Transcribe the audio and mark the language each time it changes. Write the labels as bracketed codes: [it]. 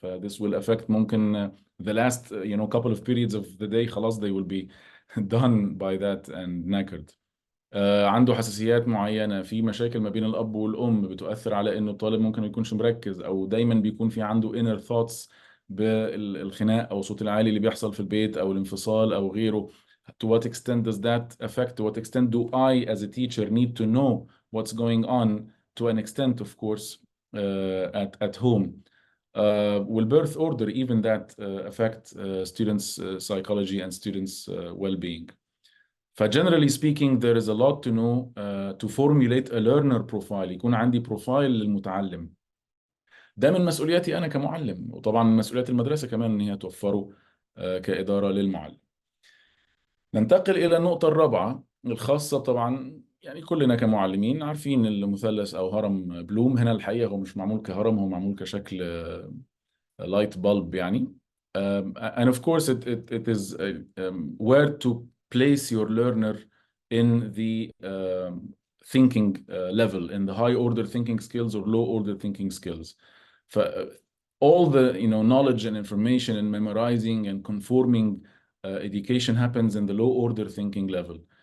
[en] This will affect [ar] ممكن [en] the last couple of periods of the day. [ar] خلاص [en] they will be done by that and knackered. [ar] عنده حساسيات معينة، في مشاكل ما بين الأب والأم بتؤثر على إنه الطالب ممكن ما يكونش مركز، أو دايما بيكون في عنده [en] inner thoughts [ar] بالخناق أو الصوت العالي اللي بيحصل في البيت أو الانفصال أو غيره. [en] To what extent does that affect? To what extent do I, as a teacher, need to know what's going on, to an extent, of course, at home? Will birth order, even that, affect students' psychology and students' well-being? فجنرالي speaking, there is a lot to know to formulate a learner profile. [ar] يكون عندي بروفايل للمتعلم. ده من مسؤولياتي أنا كمعلم، وطبعا من مسؤوليات المدرسة كمان إن هي توفره كإدارة للمعلم. ننتقل إلى النقطة الرابعة الخاصة، طبعا يعني كلنا كمعلمين عارفين المثلث أو هرم بلوم. هنا الحقيقة هو مش معمول كهرم، هو معمول كشكل لايت bulb يعني. [en] And of course it is where to place your learner in the thinking level, in the high order thinking skills or low order thinking skills. All the knowledge and information and memorizing and conforming education happens in the low order thinking level.